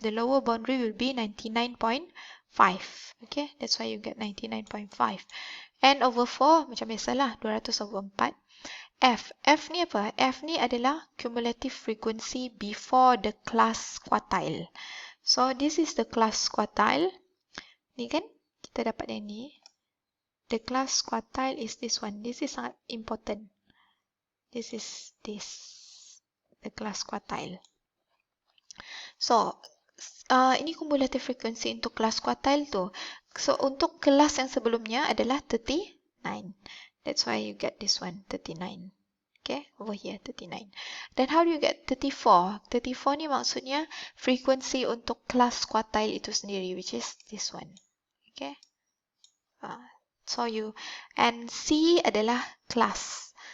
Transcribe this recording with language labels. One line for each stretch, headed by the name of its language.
English: The lower boundary will be 99.5. Okay, that's why you get 99.5. N over 4,
Malay: macam biasalah,
English: 200 over 4.
Malay: F ni apa? F ni adalah
English: cumulative frequency before the class quartile. So this is the class quartile.
Malay: Ni kan, kita dapat yang ni.
English: The class quartile is this one. This is
Malay: sangat
English: important. This is this. The class quartile. So, ini cumulative frequency
Malay: untuk kelas
English: quartile tu.
Malay: So, untuk kelas yang sebelumnya adalah 39.
English: That's why you get this one, 39. Okay, over here, 39. Then how do you get 34? 34
Malay: ni maksudnya
English: frequency
Malay: untuk kelas quartile itu sendiri,
English: which is this one. Okay.
Malay: So, and C adalah kelas.